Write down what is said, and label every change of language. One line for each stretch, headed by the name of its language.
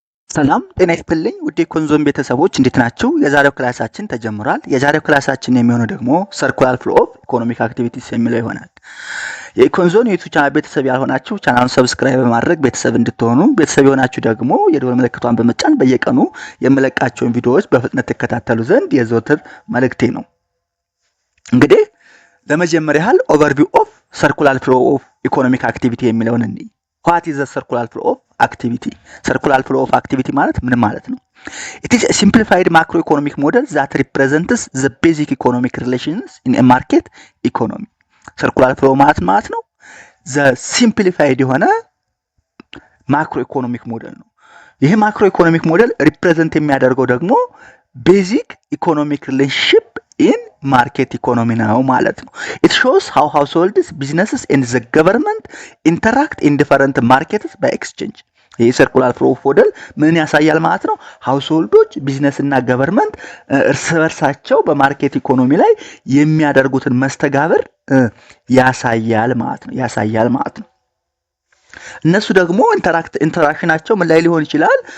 Amharic: ሰላም ጤና ይስጥልኝ ውድ የኮንዞም ቤተሰቦች እንዴት ናችሁ? የዛሬው ክላሳችን ተጀምሯል። የዛሬው ክላሳችን የሚሆነው ደግሞ ሰርኩላር ፍሎ ኦፍ ኢኮኖሚክ አክቲቪቲስ የሚለው ይሆናል። የኮንዞን የዩቲዩብ ቻናል ቤተሰብ ያልሆናችሁ ቻናሉን ሰብስክራይብ በማድረግ ቤተሰብ እንድትሆኑ፣ ቤተሰብ የሆናችሁ ደግሞ የደወል ምልክቷን በመጫን በየቀኑ የምለቃቸውን ቪዲዮዎች በፍጥነት ተከታተሉ ዘንድ የዘወትር መልእክቴ ነው። እንግዲህ ለመጀመሪያ ያህል ኦቨርቪው ኦፍ ሰርኩላር ፍሎ ኦፍ ኢኮኖሚክ አክቲቪቲ የሚለውን እንይ።
English: What is the circular flow of activity? Circular flow of activity
Amharic: ማለት ምን ማለት ነው?
English: It is a simplified macroeconomic model that represents the basic economic relations in a market economy. Circular flow ማለት ነው the simplified የሆነ macroeconomic model ነው። ይሄ macroeconomic model represent
Amharic: የሚያደርገው ደግሞ
English: basic economic relationship in market economy ነው ማለት ነው። It shows how households, businesses and the government interact in different markets by exchange.
Amharic: ይሄ ሰርኩላር ፍሎ ሞዴል ምን ያሳያል ማለት ነው? ሃውስሆልዶች፣ ቢዝነስ እና ገቨርንመንት እርስ በርሳቸው በማርኬት ኢኮኖሚ ላይ የሚያደርጉትን መስተጋብር ያሳያል ማለት ነው። እነሱ ደግሞ ኢንተራክሽናቸው ምን ላይ ሊሆን ይችላል?